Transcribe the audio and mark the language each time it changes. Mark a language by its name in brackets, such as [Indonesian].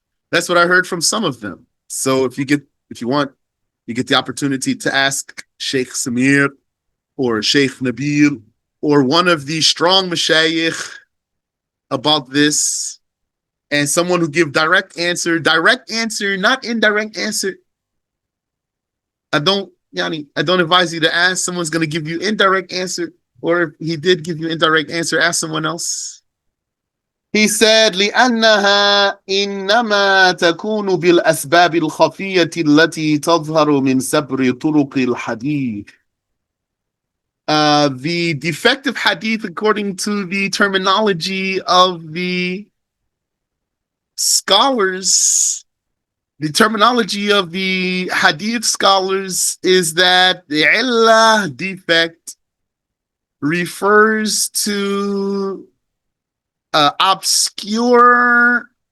[English] That's what I heard from some of them. So if you want, you get the opportunity to ask Sheikh Samir or Sheikh Nabil or one of the strong mashayikh about this, and someone who give direct answer, not indirect answer. I don't advise you to ask someone's going to give you indirect answer, or if he did give you indirect answer, ask someone else. He said, [Arabic] لأنها إنما تكون بالأسباب الخفية التي تظهر من سبر طرق الحديث. [English] The defective hadith, according to the terminology of the scholars, the terminology of the hadith scholars is that the illah defect refers to obscure